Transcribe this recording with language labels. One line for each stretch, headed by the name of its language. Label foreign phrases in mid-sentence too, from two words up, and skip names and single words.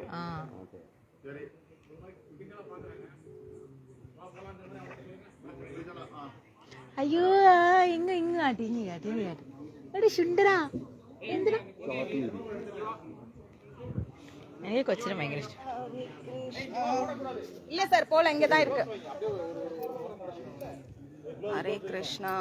Malayalam: ആ, അയ്യോ ഇങ്ങ ഇങ്ങ കാട്ടി, ഇങ്ങ കാട്ടി, ഇങ്ങ കാട്ടി. എടി ശുണ്ടരാ, എന്തിനാ? എനിക്ക് കൊച്ചിനെ ഭയങ്കര ഇഷ്ടം.
Tamil: இல்ல சார், போல இங்க தான் இருக்கு.
Malayalam: ഹരേ കൃഷ്ണ.